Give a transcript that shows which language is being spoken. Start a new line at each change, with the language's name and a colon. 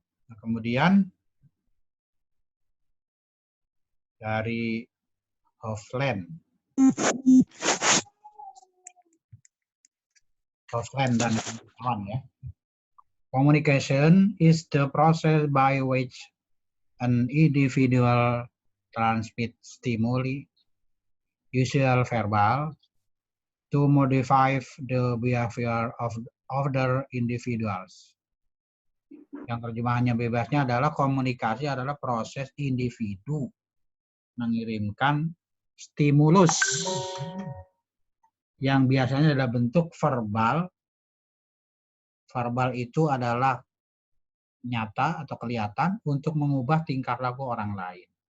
Indonesian: Nah, kemudian dari Hofland dan kawan ya.
English: Communication is the process by which an individual transmits stimuli, usual verbal, to modify the behavior of other individuals.
Indonesian: Yang terjemahannya bebasnya adalah komunikasi adalah proses individu mengirimkan stimulus yang biasanya adalah bentuk verbal. Verbal itu adalah nyata atau kelihatan untuk mengubah tingkah laku orang lain.